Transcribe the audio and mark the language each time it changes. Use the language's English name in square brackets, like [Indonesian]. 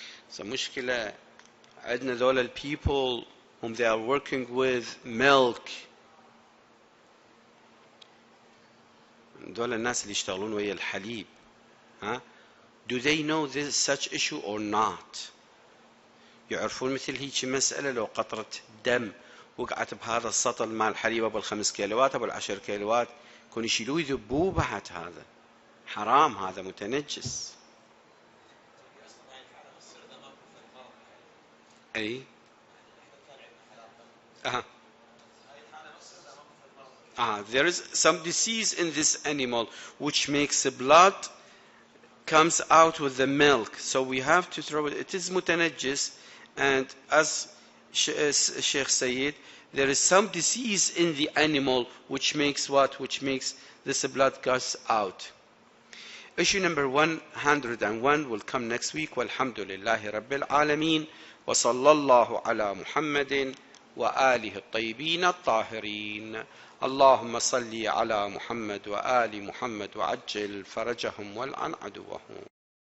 [English] So [Arabic] مشكلة عندنا ذولا [English] people whom they are working with milk. [Arabic] ذولا الناس اللي يشتغلون ويا الحليب. [English] Do they know this such issue or not? [Arabic] يعرفون مثل هيك مسألة لو قطرة دم وقعت بهذا السطل مال الحليب ابو 5 كيلوات ابو 10 كيلوات يكون يشيلوه يذبوه بعد. هذا حرام، هذا متنجس. [English] أي there is some disease in this animal which makes the blood comes out with the milk, so we have to throw it. It is mutanajjis, and as Sheikh said, there is some disease in the animal which makes what? Which makes this blood goes out. Issue number 101 will come next week. [Arabic] Walhamdulillahi Rabbil Alameen. وصلى الله على محمد وآله الطيبين الطاهرين. اللهم صل على محمد وآل محمد وعجل فرجهم والعن عدوهم.